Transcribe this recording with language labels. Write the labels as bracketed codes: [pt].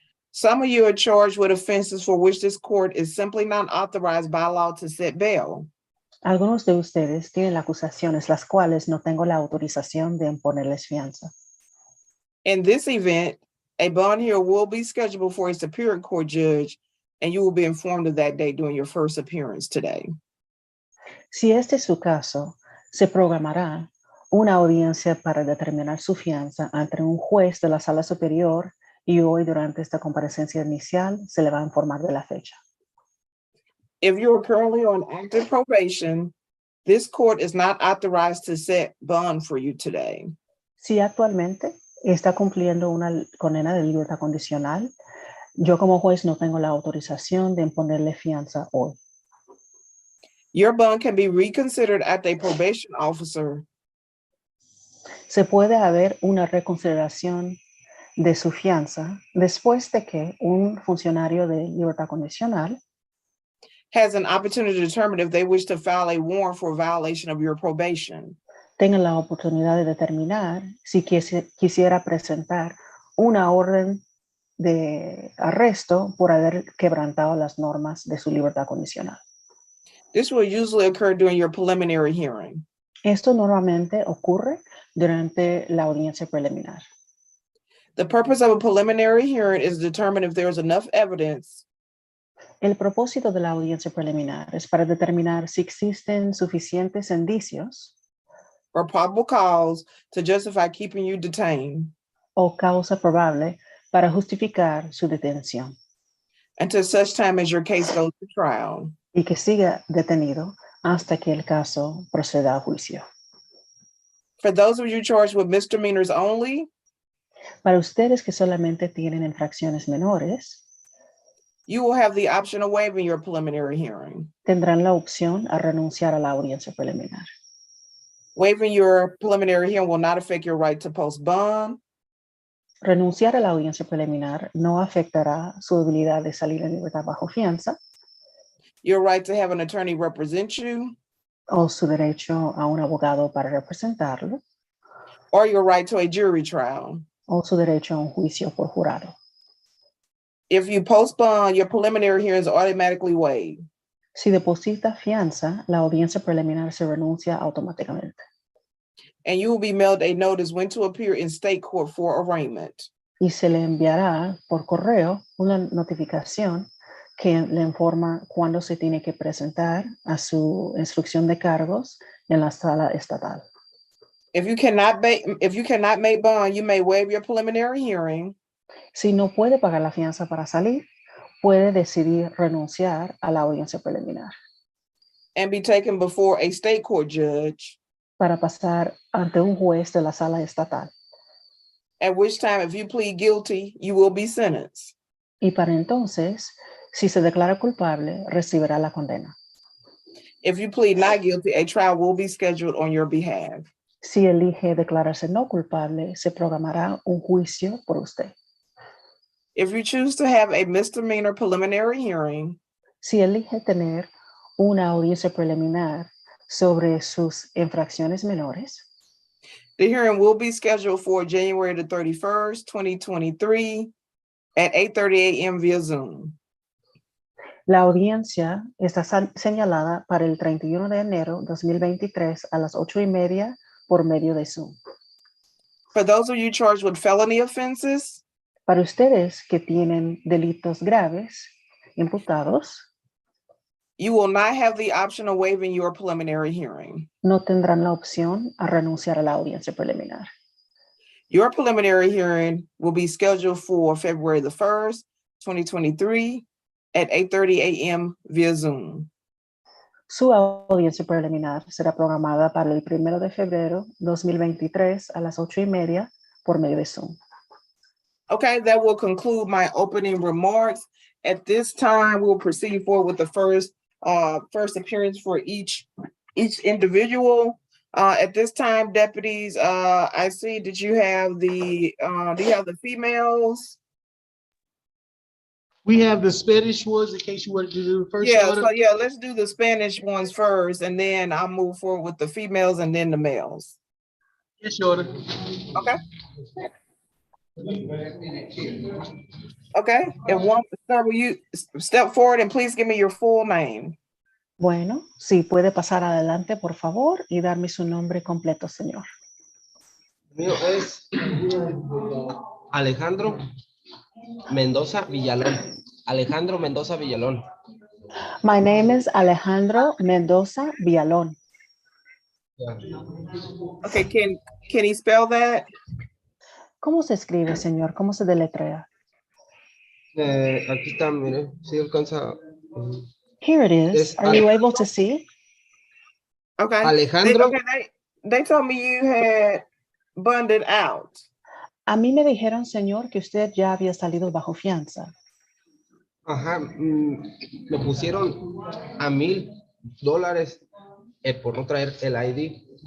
[en] Some of you are charged with offenses for which this court is simply not authorized by law to set bail. [es] Algunos de ustedes tienen acusaciones las cuales no tengo la autorización de imponerles fianza. [en] In this event, a bond hearing will be scheduled before a superior court judge, and you will be informed of that date during your first appearance today. [es] Si este es su caso, se programará una audiencia para determinar su fianza ante un juez de la sala superior y hoy durante esta comparecencia inicial se le va a informar de la fecha. [en] If you are currently on active probation, this court is not authorized to set bond for you today. [es] Si actualmente está cumpliendo una condena de libertad condicional, yo como juez no tengo la autorización de imponerle fianza hoy. [en] Your bond can be reconsidered at a probation officer [es] Se puede haber una reconsideración de su fianza después de que un funcionario de libertad condicional [en] has an opportunity to determine if they wish to file a warrant for violation of your probation. [es] tenga la oportunidad de determinar si quisiera presentar una orden de arresto por haber quebrantado las normas de su libertad condicional. [en] This will usually occur during your preliminary hearing. [es] Esto normalmente ocurre durante la audiencia preliminar. [en] The purpose of a preliminary hearing is to determine if there is enough evidence [es] El propósito de la audiencia preliminar es para determinar si existen suficientes indicios [en] or probable cause to justify keeping you detained [es] o causa probable para justificar su detención [en] until such time as your case goes to trial. [es] y que siga detenido hasta que el caso proceda a juicio. [en] For those of you charged with misdemeanors only, [es] Para ustedes que solamente tienen infracciones menores, [en] you will have the option of waiving your preliminary hearing. [es] tendrán la opción a renunciar a la audiencia preliminar. [en] Waiving your preliminary hearing will not affect your right to post bond. [es] Renunciar a la audiencia preliminar no afectará su habilidad de salir en libertad bajo fianza [en] Your right to have an attorney represent you, [es] o su derecho a un abogado para representarlo [en] or your right to a jury trial. [es] o su derecho a un juicio por jurado. [en] If you post bond, your preliminary hearing is automatically waived. [es] Si deposita fianza, la audiencia preliminar se renuncia automáticamente [en] And you will be mailed a notice when to appear in state court for arraignment. [es] y se le enviará por correo una notificación que le informa cuándo se tiene que presentar a su instrucción de cargos en la sala estatal. [en] If you cannot make bond, you may waive your preliminary hearing [es] Si no puede pagar la fianza para salir, puede decidir renunciar a la audiencia preliminar [en] and be taken before a state court judge, [es] para pasar ante un juez de la sala estatal. [en] at which time, if you plead guilty, you will be sentenced. [es] Y para entonces, si se declara culpable, recibirá la condena. [en] If you plead not guilty, a trial will be scheduled on your behalf. [es] Si elige declararse no culpable, se programará un juicio por usted. [en] If you choose to have a misdemeanor preliminary hearing, [es] Si elige tener una audiencia preliminar sobre sus infracciones menores, [en] the hearing will be scheduled for January the 31st, 2023 at 8:30 a.m. via Zoom. [es] la audiencia está señalada para el 31 de enero 2023 a las 8:30 por medio de Zoom. [en] For those of you charged with felony offenses, [es] Para ustedes que tienen delitos graves imputados, [en] you will not have the option of waiving your preliminary hearing. [es] no tendrán la opción a renunciar a la audiencia preliminar. [en] Your preliminary hearing will be scheduled for February the 1st, 2023 at 8:30 a.m. via Zoom. [es] Su audiencia preliminar será programada para el 1 de febrero 2023 a las 8:30 por medio de Zoom. [en] Okay, that will conclude my opening remarks. At this time, we'll proceed forward with the first appearance for each individual. At this time, deputies, I see that you have the, do you have the females? We have the Spanish ones in case you wanted to do the first Yeah, order. so yeah, let's do the Spanish ones first, and then I'll move forward with the females and then the males. Yes, your order. Okay. Okay, and one, sir, will you step forward and please give me your full name? [es] Bueno, si puede pasar adelante, por favor, y darme su nombre completo, señor. Mío es Alejandro Mendoza Villalón. Alejandro Mendoza Villalón. [en] My name is Alejandro Mendoza Villalón. Okay, can he spell that? [es] ¿Cómo se escribe, señor? ¿Cómo se deletrea? Aquí está, mire, si alcanza. [en] Here it is. [es] Es [en] Are you able to see? Okay. Alejandro. They told me you had bonded out. [es] A mí me dijeron, señor, que usted ya había salido bajo fianza. Ajá, me pusieron a $1,000 por no traer el ID.